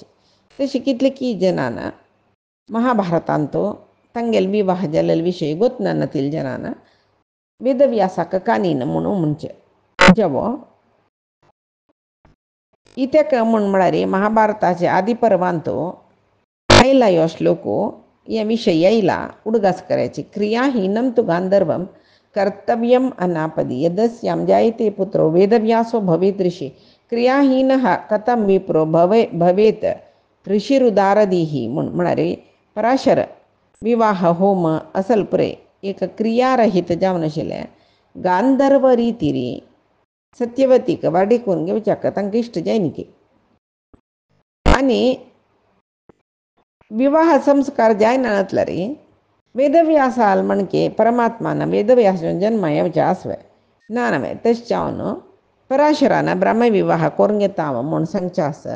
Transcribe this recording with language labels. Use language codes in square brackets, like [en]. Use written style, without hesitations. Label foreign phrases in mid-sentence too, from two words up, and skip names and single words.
[kok] तशी कितलेकी जनान महाभारतांतू तांगेल विवाह जाल्लेले विशयी गोतनातील जनान वेदव्यासाक कानीन म्हणून म्हणचे. जेवो इत्याक म्हूण म्हळ्यार महाभारताचे आदी पर्वांतू आयला ह्यो श्लोक ह्या विशयी आयला उडगास करायची. [sa] क्रियाहीनम तु गांधर्वम कर्तव्यम अनापदी यदस्याम जायते पुत्रो वेदव्यासो भवेत् ऋषी क्रियाहीनः कथं विप्रो भवेत् ऋषिरुदारदीही म्हूण. [kok] म्हळ्यार पराशर विवाह होम असल पुरे एक क्रियारहित जावन आशिल्लें गांधर्व रितीरी सत्यवतीक वाडीकून घेवच्याक तांकां इश्ट जायनी की. आनी विवाह संस्कार जायना जातल्यार वेदव्यासाल म्हणके परमात्मान वेदव्यास जन्म येवचे आसवे ना नवे तशें जावन पराशरान ब्रह्मविवाह करून घेता म्हूण सांगचें आसा.